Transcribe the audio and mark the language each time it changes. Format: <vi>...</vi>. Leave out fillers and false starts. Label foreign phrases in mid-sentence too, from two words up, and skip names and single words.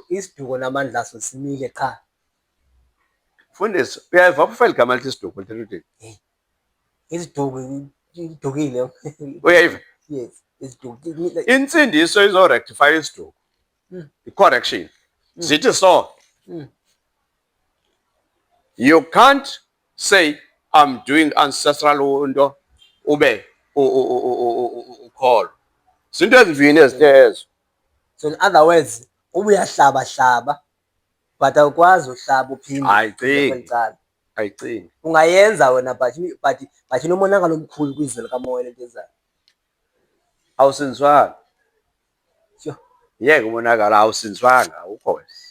<xh>Isiduko namandla aso simile qha. Mfundisi, uyayiva apho ufela igama lithi isiduko lithetha uthini? Isiduko idukile. Uyayiva? Yes, isiduko. Intsindiso izorectify isiduko.</xh> <en>I-correction.</en> <xh>Zithi so.</xh> <en>You can't say I'm doing ancestral</en> <xh>nto ube ukholo. Zinto ezivini ezitezo.</xh> <en>So in other words,</en> <xh>ubuyahlaba but awukwazi uhlaba uphinde. Ayicini. Ayicini. Ungayenza wena but inomonakalo omkhulu kwizwe likamoya lento ezayo. Awusinzwanga. Sure. Yeke umonakalo awusinzwanga awukho wena.</xh>